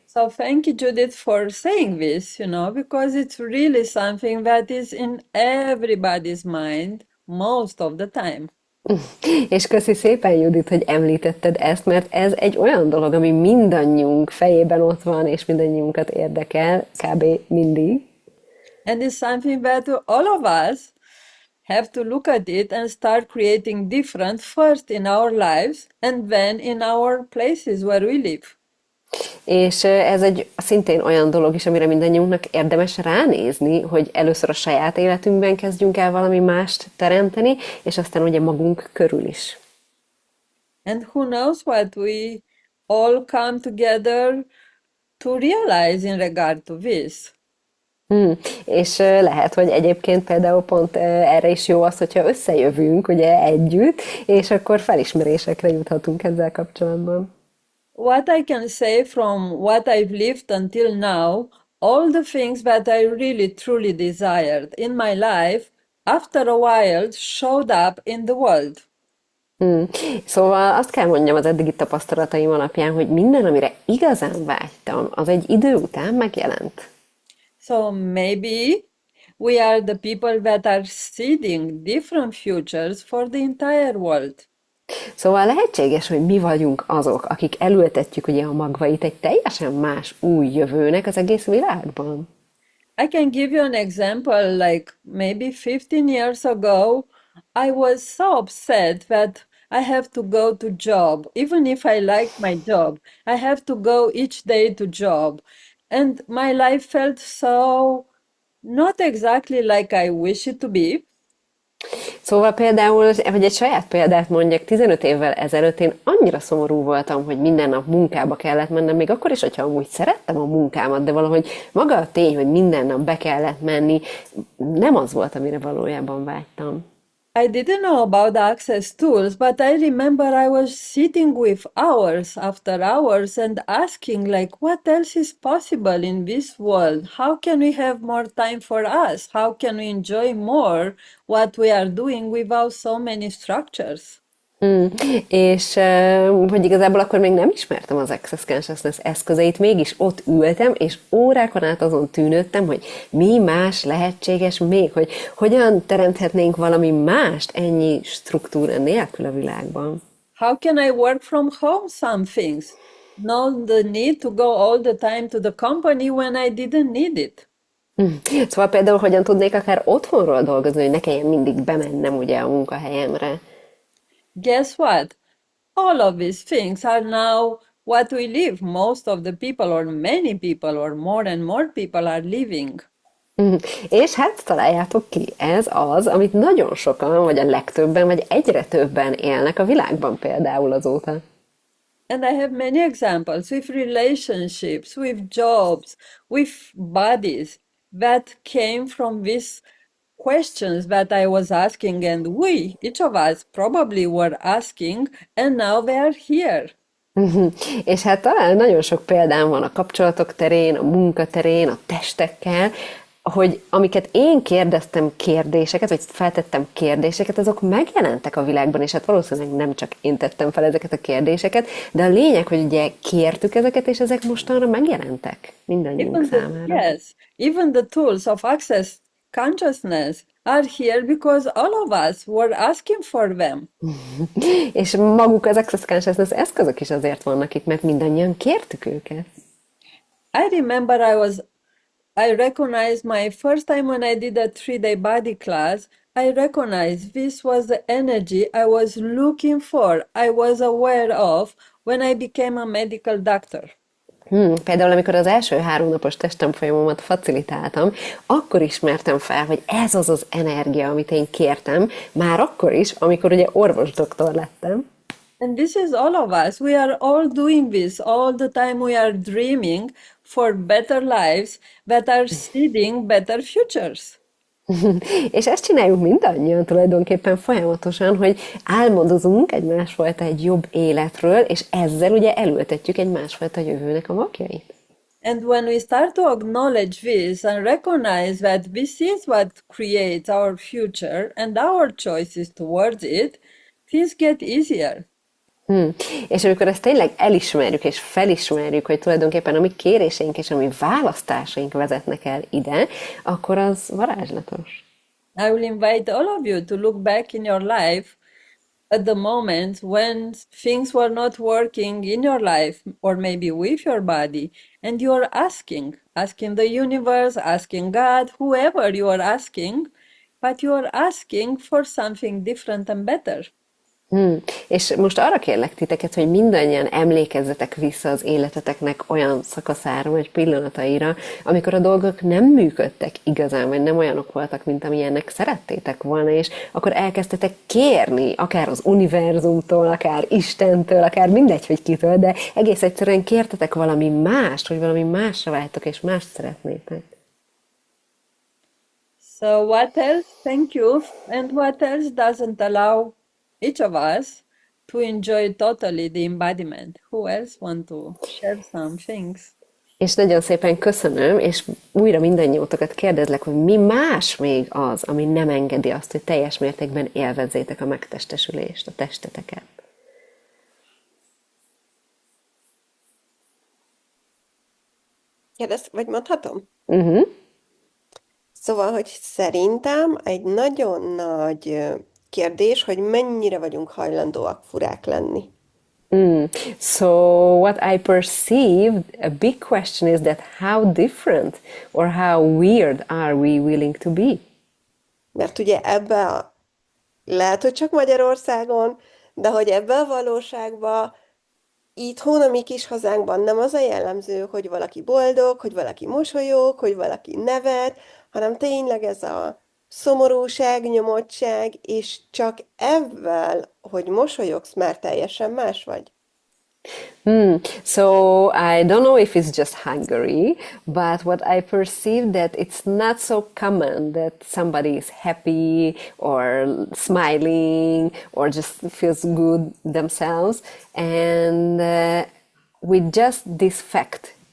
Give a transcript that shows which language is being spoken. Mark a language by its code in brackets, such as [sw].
[en] So thank you, Judith, for saying this, because it's really something that is in everybody's mind most of the time. [hu] És köszi szépen, Judit, hogy említetted ezt, mert ez egy olyan dolog, ami mindannyiunk fejében ott van, és mindannyiunkat érdekel, kb. Mindig. [en] And it's something that all of us have to look at it and start creating different first in our lives and then in our places where we live. [hu] És ez egy szintén olyan dolog is, amire mindannyiunknak érdemes ránézni, hogy először a saját életünkben kezdjünk el valami mást teremteni, és aztán ugye magunk körül is. [en] And who knows what we all come together to realize in regard to this. [hu] És lehet, hogy egyébként például pont erre is jó az, hogyha összejövünk ugye együtt, és akkor felismerésekre juthatunk ezzel kapcsolatban. [en] What I can say from what I've lived until now, all the things that I really truly desired in my life, after a while showed up in the world. [hu] Szóval azt kell mondjam az eddigi tapasztalataim alapján, hogy minden, amire igazán vágytam, az egy idő után megjelent. [en] So maybe we are the people that are seeding different futures for the entire world. [hu] Szóval lehetséges, hogy mi vagyunk azok, akik elültetjük ugye a magvait egy teljesen más új jövőnek az egész világban. [en] I can give you an example, like maybe 15 years ago, I was so upset that I have to go to job. Even if I like my job, I have to go each day to job. And my life felt so not exactly like I wish it to be. [hu] Szóval például, hogy egy saját példát mondjak, 15 évvel ezelőtt én annyira szomorú voltam, hogy minden nap munkába kellett mennem, még akkor is, hogyha amúgy szerettem a munkámat, de valahogy maga a tény, hogy minden nap be kellett menni, nem az volt, amire valójában vágytam. [en] I didn't know about the access tools, but I remember I was sitting with hours after hours and asking, like, what else is possible in this world? How can we have more time for us? How can we enjoy more what we are doing without so many structures? [hu] És hogy igazából akkor még nem ismertem az Access Consciousness eszközeit, mégis ott ültem, és órákon át azon tűnődtem, hogy mi más lehetséges még, hogy hogyan teremthetnénk valami mást ennyi struktúra nélkül a világban. [en] How can I work from home some things? Not the need to go all the time to the company when I didn't need it. [hu] Szóval például hogyan tudnék akár otthonról dolgozni, hogy ne kelljen mindig bemennem ugye a munkahelyemre. [en] Guess what? All of these things are now what we live. Most of the people, or many people, or more and more people are living. [hu] És hát találjátok ki, ez az, amit nagyon sokan, vagy a legtöbben, vagy egyre többen élnek a világban például azóta. [en] And I have many examples with relationships, with jobs, with bodies that came from these questions that I was asking, and we, each of us, probably were asking, and now they are here. [hu] És hát talán nagyon sok példám van a kapcsolatok terén, a munka terén, a testekkel, hogy amiket én kérdeztem kérdéseket, vagy feltettem kérdéseket, azok megjelentek a világban, és hát valószínűleg nem csak én tettem fel ezeket a kérdéseket, de a lényeg, hogy ugye kértük ezeket, és ezek mostanra megjelentek mindannyiunk számára. [en] Yes, even the tools of access consciousness are here because all of us were asking for them. [hu] És maguk az Access Consciousness eszközök is azért vannak itt, mert mindannyian kértük őket. [en] I remember I recognized my first time when I did a 3-day body class. I recognized this was the energy I was looking for, I was aware of when I became a medical doctor. [hu] Például, amikor az első 3 napos testemfolyamomat facilitáltam, akkor ismertem fel, hogy ez az az energia, amit én kértem, már akkor is, amikor ugye orvosdoktor lettem. [en] And this is all of us. We are all doing this all the time. We are dreaming for better lives that are seeding better futures. [hu] És ezt csináljuk mindannyian tulajdonképpen folyamatosan, hogy álmodozunk egy másfajta, egy jobb életről, és ezzel ugye elültetjük egy másfajta jövőnek a magjait. [en] And when we start to acknowledge this and recognize that this is what creates our future and our choices towards it, things get easier. [hu] És amikor ezt tényleg elismerjük és felismerjük, hogy tulajdonképpen a mi kéréseink és a mi választásaink vezetnek el ide, akkor az varázslatos. [en] I will invite all of you to look back in your life at the moment when things were not working in your life or maybe with your body, and you are asking the universe, asking God, whoever you are asking, but you are asking for something different and better. [hu] És most arra kérlek titeket, hogy mindannyian emlékezzetek vissza az életeteknek olyan szakaszára, vagy pillanataira, amikor a dolgok nem működtek igazán, vagy nem olyanok voltak, mint amilyennek szerettétek volna, és akkor elkezdtetek kérni, akár az univerzumtól, akár Istentől, akár mindegy, hogy kitől, de egész egyszerűen kértetek valami mást, hogy valami másra vágytok, és mást szeretnétek. [en] So what else? Thank you. And what else doesn't allow each of us to enjoy totally the embodiment? Who else want to share some things? [hu] És nagyon szépen köszönöm, és újra mindannyiótokat kérdezlek, hogy mi más még az, ami nem engedi azt, hogy teljes mértékben élvezzétek a megtestesülést, a testeteket. Kérdez, vagy mondhatom? Szóval, hogy szerintem egy nagyon nagy kérdés, hogy mennyire vagyunk hajlandóak furák lenni. [en] So what I perceive, a big question is that how different or how weird are we willing to be? [hu] Mert ugye lehet, hogy csak Magyarországon, de hogy ebbe a valóságba, itthon, a mi kis hazánkban nem az a jellemző, hogy valaki boldog, hogy valaki mosolyog, hogy valaki nevet, hanem tényleg ez a szomorúság, nyomottság, és csak ebben, hogy mosolyogsz, már teljesen más vagy. [en] So I don't know if it's just Hungary, but what I perceive that it's not so common that somebody is happy or smiling or just feels good themselves, and with just this fact.